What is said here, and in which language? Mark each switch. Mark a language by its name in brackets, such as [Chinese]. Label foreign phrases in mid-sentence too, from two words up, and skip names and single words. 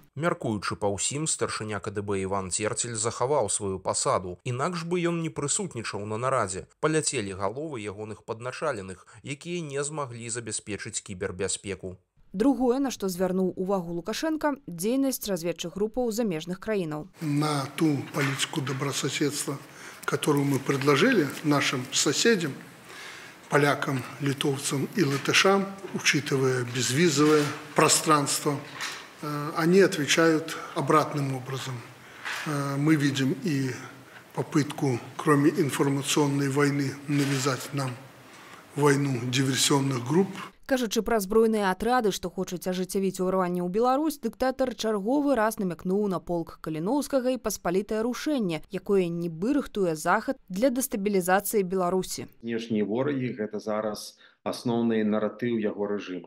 [Belarusian] Мяркуючы па ўсім, старшыня КДБ Іван Церцель захаваў сваю пасаду, інакш бы ён не прысутнічаў на нарадзе. Паляцелі галовы ягоных падначаленых, якія не змаглі забяспечыць кібербяспеку. Другое, на што звярнуў увагу Лукашенко – дзейнасць разведчых групаў замежных краінаў. [Russian] На ту политику добрососедства, которую мы предложили нашим соседям, полякам, литовцам и латышам, учитывая безвизовое пространство, они отвечают обратным образом. Мы видим и попытку, кроме информационной войны, навязать нам войну диверсионных групп. [Belarusian] Кажучы пра збройныя атрады, што хочуць ажыццявіць уварванне ў Беларусь, дыктатар чарговы раз намякнуў на полк Каліноўскага і паспалітае рушэнне, якое нібы рыхтуе захад для дэстабілізацыі Беларусі. Знешнія ворагі – гэта зараз асноўны наратыў яго рэжыма.